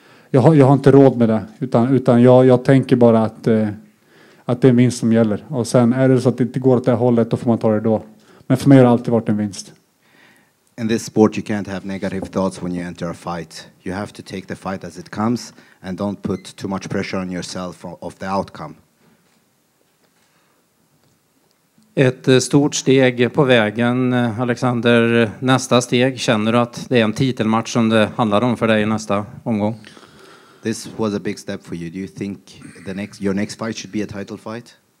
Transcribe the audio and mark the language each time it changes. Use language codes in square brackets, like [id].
[sv] Jag har inte råd med det, utan jag tänker bara att det är en vinst som gäller. Och sen är det så att det inte går åt det hållet, då får man ta det då. Men för mig har det alltid varit en vinst. [en] In this sport you can't have negative thoughts when you enter a fight. You have to take the fight as it comes and don't put too much pressure on yourself of the outcome. [sv] Ett stort steg på vägen, Alexander. Nästa steg, känner du att det är en titelmatch som det handlar om för dig i nästa omgång? [en] This was a big step for you. Do you think your next fight should be a title fight?